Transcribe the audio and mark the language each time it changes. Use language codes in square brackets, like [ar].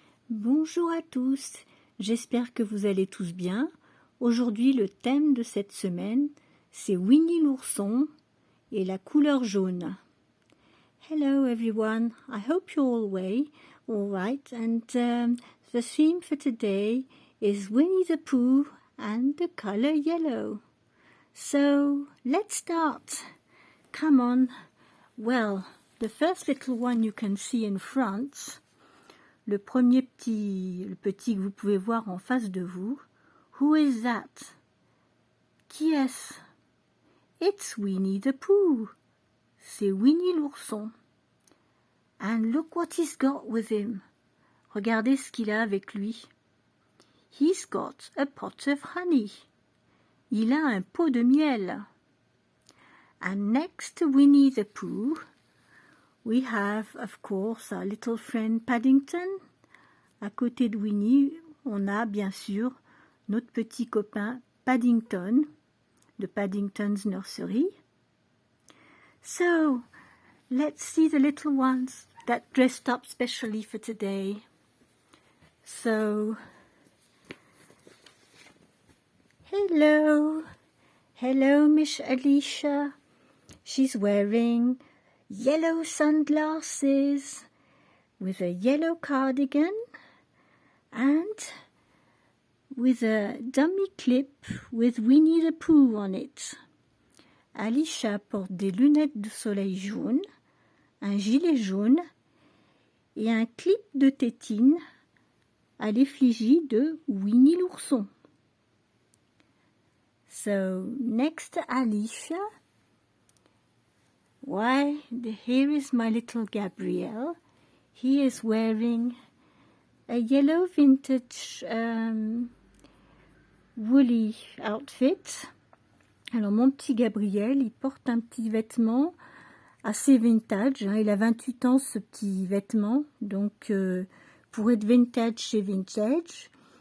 [fr] Bonjour à tous, j'espère que vous allez tous bien. Aujourd'hui, le thème de cette semaine, c'est Winnie l'ourson et la couleur jaune. [en] Hello everyone, I hope you're all right, and the theme for today is Winnie the Pooh and the color yellow. So, let's start. Come on. Well, the first little one you can see in front, [fr] le petit que vous pouvez voir en face de vous. [en] Who is that? [fr] Qui est-ce? [en] It's Winnie the Pooh. [fr] C'est Winnie l'ourson. [en] And look what he's got with him. [fr] Regardez ce qu'il a avec lui. [en] He's got a pot of honey. [fr] Il a un pot de miel. [en] And next to Winnie the Pooh, we have, of course, our little friend Paddington. [fr] À côté de Winnie, on a bien sûr notre petit copain Paddington, de Paddington's Nursery. [en] So, let's see the little ones that dressed up specially for today. So, hello Miss Alicia. She's wearing yellow sunglasses with a yellow cardigan and with a dummy clip with Winnie the Pooh on it. [fr] Alicia porte des lunettes de soleil jaunes, un gilet jaune et un clip de tétine à l'effigie de Winnie l'ourson. [en] So, next to Alicia, here is my little Gabriel. He is wearing a yellow vintage woolly outfit. [fr] Alors mon petit Gabriel, il porte un petit vêtement assez vintage. Il a 28 ans ce petit vêtement, donc pour être vintage chez Vintage.